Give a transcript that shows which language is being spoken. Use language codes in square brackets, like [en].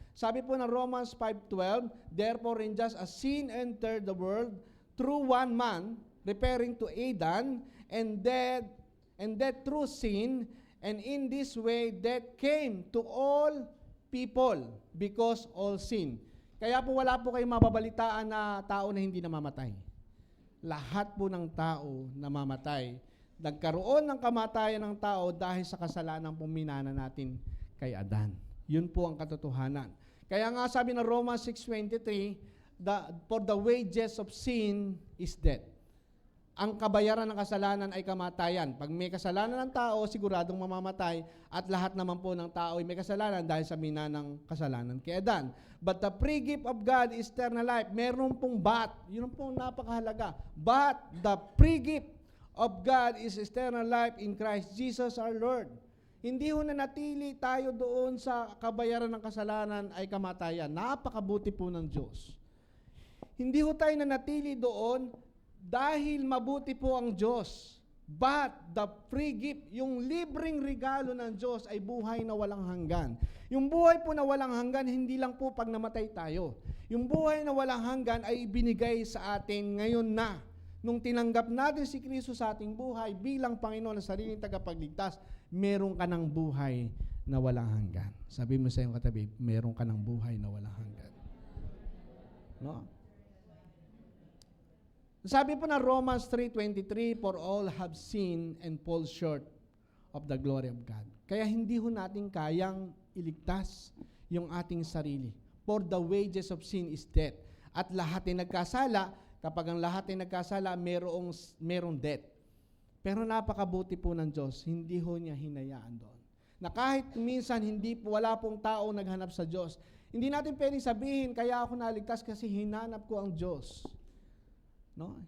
[tl] Sabi po ng [en] Romans 5:12, therefore in just as sin entered the world through one man, referring to Adam, and death through sin, and in this way death came to all people because all sin. [tl] Kaya po wala po kayong mababalitaan na tao na hindi namamatay. Lahat po ng tao namamatay. Nagkaroon ng kamatayan ng tao dahil sa kasalanan pong minana natin kay Adan. Yun po ang katotohanan. Kaya nga sabi ng Romans 6:23, [en] for the wages of sin is death. [tl] Ang kabayaran ng kasalanan ay kamatayan. Pag may kasalanan ng tao, siguradong mamamatay, at lahat naman po ng tao ay may kasalanan dahil sa minanang kasalanan kay Adan. [en] But the free gift of God is eternal life. [tl] Meron pong but. Yun pong napakahalaga. [en] But the free gift of God is eternal life in Christ Jesus our Lord. [tl] Hindi ho na natili tayo doon sa kabayaran ng kasalanan ay kamatayan. Napakabuti po ng Diyos. Hindi ho tayo na natili doon dahil mabuti po ang Diyos. [en] But the free gift, [tl] yung libreng regalo ng Diyos ay buhay na walang hanggan. Yung buhay po na walang hanggan, hindi lang po pag namatay tayo. Yung buhay na walang hanggan ay ibinigay sa atin ngayon na. Nung tinanggap natin si Kristo sa ating buhay bilang Panginoon na sariling tagapagligtas, meron ka ng buhay na walang hanggan. Sabi mo sa iyong katabi, meron ka ng buhay na walang hanggan. No? Sabi po na [en] Romans 3:23, for all have sinned and fall short of the glory of God. [tl] Kaya hindi ho natin kayang iligtas yung ating sarili. [en] For the wages of sin is death. [tl] At lahat ay nagkasala. Kapag ang lahat ay nagkasala, merong death. Pero napakabuti po ng Diyos, hindi ho niya hinayaan doon. Na kahit minsan wala pong tao naghanap sa Diyos, hindi natin pwedeng sabihin, kaya ako naligtas kasi hinanap ko ang Diyos. No?